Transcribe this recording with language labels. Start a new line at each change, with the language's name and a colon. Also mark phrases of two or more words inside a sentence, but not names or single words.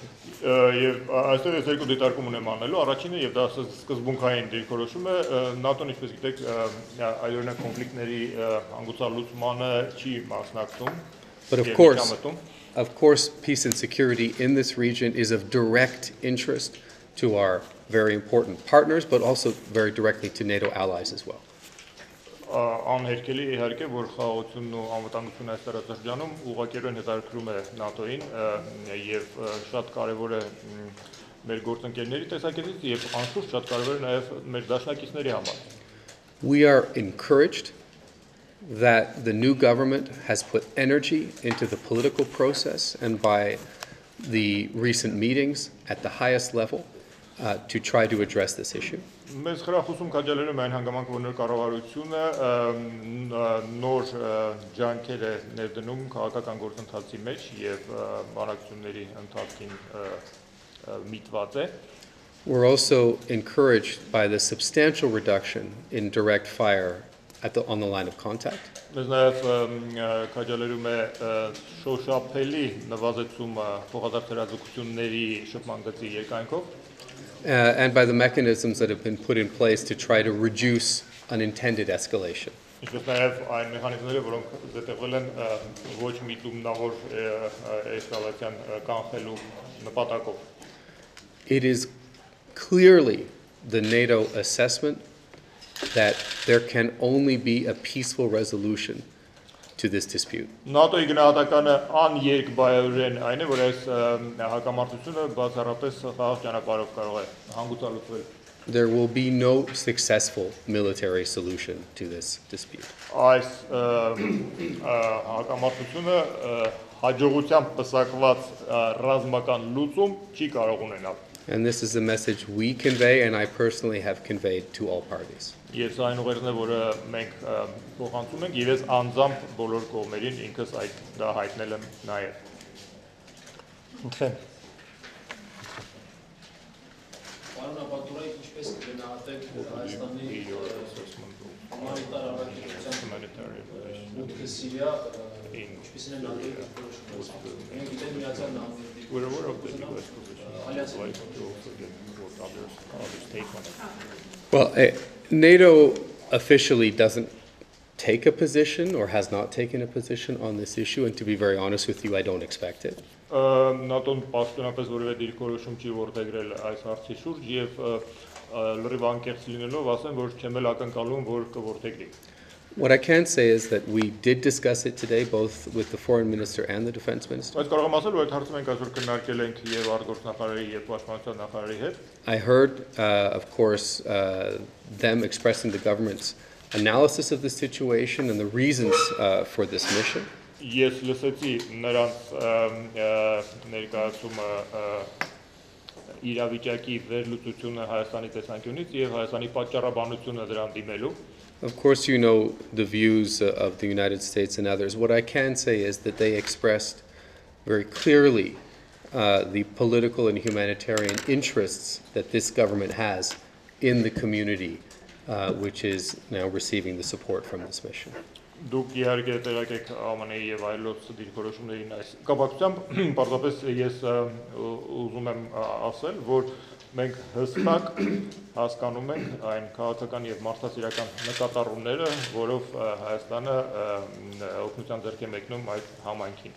Armenian: Եվ այստեղ ես երկու դիտարկում ունեմ անելու, առաջինը եւ դա սկզբունքային դիրքորոշում է, ՆԱՏՕ-ն ինչպես գիտեք, այօրինակ կոնֆլիկտների հանգուցալուծմանը չի մասնակցում։
English: But of course, peace and security in this region is of direct interest to our very important partners, but also very directly to NATO allies as well.
Armenian: Անհերքելի իհարկե որ խաղաղությունն ու անվտանգությունը այս տարածաշրջանում ուղղակիորեն հետաքրքրում է ՆԱՏՕ-ին եւ շատ կարեւոր է մեր գործընկերների տեսակետից եւ անշուշտ շատ կարեւոր է նաեւ մեր դաշնակիցների համար.
English: We are encouraged that the new government has put energy into the political process and by the recent meetings at the highest level to try to address this issue.
Armenian: Մեզ խրախուսում քաջալերում այն հանգամանքը, որ նոր կառավարությունը նոր ջանքեր է ներդնում քաղաքական գործընթացի մեջ եւ բանակցությունների ընթացքին միտված է.
English: We're also encouraged by the substantial reduction in direct fire on the line of contact.
Armenian: Մեզ նաեւ քաջալերում է շոշափելի նվազեցումը փոխադարձերազեկությունների շփման գծի երկայնքով.
English: And by the mechanisms that have been put in place to try to reduce unintended escalation.
Armenian: Ինչպես նաև այն մեխանիզմները, որոնք զետեղվել են ոչ միտումնավոր էսկալացիան կանխելու նպատակով.
English: It is clearly the NATO assessment that there can only be a peaceful resolution to this dispute.
Armenian: ՆԱՏՕ-ի գնահատականը աներկբայորեն այն է, որ այս հակամարտությունը բացառապես խաղաղ ճանապարհով կարող է հանգուցալուծվել.
English: There will be no successful military solution to this dispute.
Armenian: Այս հակամարտությունը հաջողությամբ պսակված ռազմական լուծում չի կարող ունենալ.
English: And this is the message we convey and I personally have conveyed to all parties.
Armenian: Ես այն ուղերձն է, որը մենք փոխանցում ենք, եւ ես անձամբ բոլոր կողմերին ինքս այդ դա հայտնել եմ նաեւ. Ընտրեմ. Պարոն Ապատուրայը, ինչպես կգնահատեք Հայաստանի հումանիտար առաքելության մուտքը Սիրիա, ինչպես են ՆԱՏՕ-ի դիրքորոշումը։ Մենք գիտենք Միացյալ Նահանգների
English: Well, NATO officially doesn't take a position or has not taken a position on this issue, and to be very honest with you, I don't expect it.
Armenian: ՆԱՏՕ-ն պաշտոնապես որևէ դիրքորոշում չի որդեգրել այս հարցի շուրջ եւ լրիվ անկեղծ լինելով ասեմ, որ չեմ էլ ակնկալում, որ կորդեգրի.
English: What I can say is that we did discuss it today, both with the foreign minister and the defense minister.
Armenian: Բայց կարող եմ ասել, որ այդ հարցը մենք այսօր քննարկել ենք եւ արտգործնախարարի եւ պաշտպանության նախարարի հետ.
English: I heard, of course, them expressing the government's analysis of the situation and the reasons for this mission.
Armenian: Ես լսեցի նրանց ներկայացումը իրավիճակի վերլուծությունը Հայաստանի տեսանկյունից եւ Հայաստանի պատճառաբանությունը դրան դիմելու.
English: Of course, you know the views of the United States and others. What I can say is that they expressed very clearly the political and humanitarian interests that this government has in the community, which is now receiving the support from this mission.
Armenian: Դուք իհարկե տեղյակ եք ԱՄՆ-ի եւ այլոց դիրքորոշումներին այս կապակցությամբ պարզապես ես ուզում եմ ասել, որ մենք հստակ հասկանում ենք այն քաղաքական եւ մարդասիրական նկատառումները, որով Հայաստանը օգնության ձեռք է մեկնում այդ համայնքին.